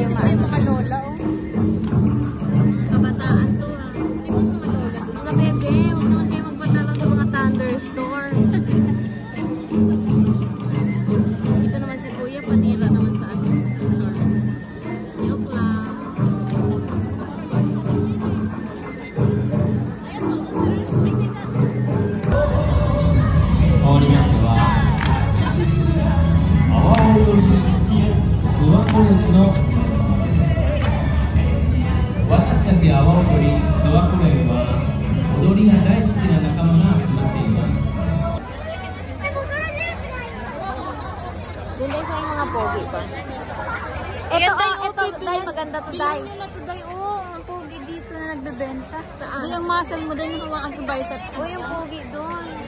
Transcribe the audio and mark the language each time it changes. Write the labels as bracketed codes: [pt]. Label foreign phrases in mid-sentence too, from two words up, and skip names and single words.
[tl] buti tayo mga lola, oh. Kabataan to, ha? Yung mga lola. Mga bebe, huwag naman kayo magpadala sa mga thunderstorm. Ito naman si Kuya, panira naman sa ano. Joke lang. [ja] 変わりましては阿波踊り諏訪湖連の私たち阿波踊り諏訪湖連は踊りが大好きな仲間が集まっています。 [tl] Doon tayo sa yung mga pogi ko. Ito, ito, Day, maganda to, Day. Bilhin nyo na to, Day, oh. Ang pogi dito na nagbebenta. Saan? Day, ang muscle mo doon, yung hawakan ko biceps mo. Uy, yung pogi doon.